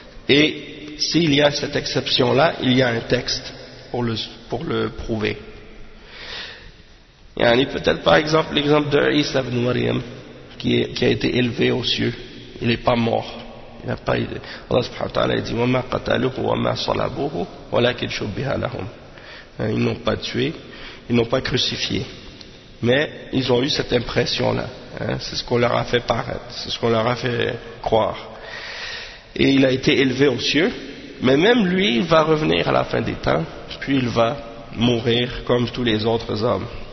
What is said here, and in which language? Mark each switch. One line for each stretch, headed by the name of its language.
French: Et s'il y a cette exception là il y a un texte pour le prouver. Il y a peut-être par exemple l'exemple de Isa ibn Maryam qui a été élevé aux cieux, il n'est pas mort. Il n'a pas idée. Allah subhanahu wa ta'ala dit
Arabic: وَمَا قَتَلُهُ وَمَا صَلَبُهُ وَلَكِنْ شُبِّهَ لَهُمْ.
French: Ils n'ont pas tué, ils n'ont pas crucifié, mais ils ont eu cette impression là, c'est ce qu'on leur a fait paraître, c'est ce qu'on leur a fait croire. Et il a été élevé aux cieux, mais même lui il va revenir à la fin des temps, puis il va mourir comme tous les autres hommes.